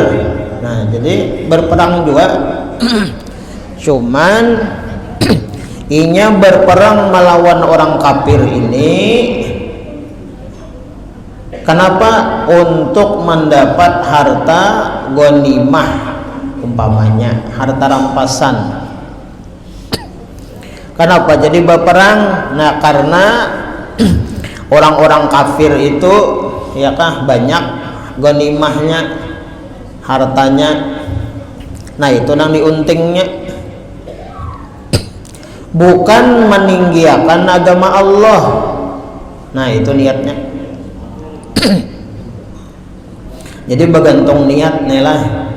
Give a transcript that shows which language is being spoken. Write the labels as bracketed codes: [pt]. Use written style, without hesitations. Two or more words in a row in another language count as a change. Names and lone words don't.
[id] Nah, jadi berperang juga. Cuman inya berperang melawan orang kafir ini kenapa? Untuk mendapat harta ghanimah, umpamanya harta rampasan. Kenapa jadi berperang? Nah, karena orang-orang kafir itu ya kah banyak ghanimahnya, hartanya. [bjn] Nah, itu nang diuntingnya. Bukan meninggikan agama Allah. [id] Nah, itu niatnya. Jadi bergantung niat nih lah.